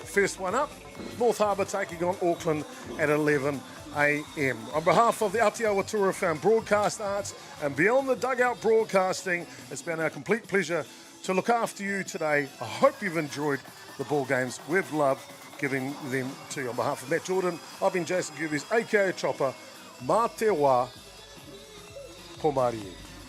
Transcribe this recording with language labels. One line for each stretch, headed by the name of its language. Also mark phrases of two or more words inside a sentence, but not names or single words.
English: First one up, North Harbour taking on Auckland at 11 a.m. On behalf of the Atiawa Toa FM Broadcast Arts and Beyond the Dugout Broadcasting, it's been our complete pleasure to look after you today. I hope you've enjoyed the ball games. We've loved giving them to you. On behalf of Matt Jordan, I've been Jason Gerbes, aka Chopper.
Māori: Mā te wā, Pomari.